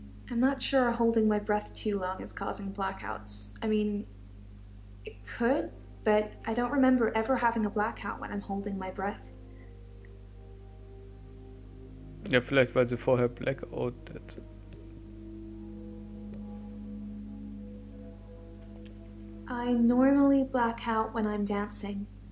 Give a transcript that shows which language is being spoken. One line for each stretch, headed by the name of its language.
English: I'm not sure holding my breath too long is causing blackouts. I mean, it could, but I don't remember ever having a blackout when I'm holding my breath.
German: Ja, vielleicht weil sie vorher Blackout hat.
English: I normally black out when I'm dancing.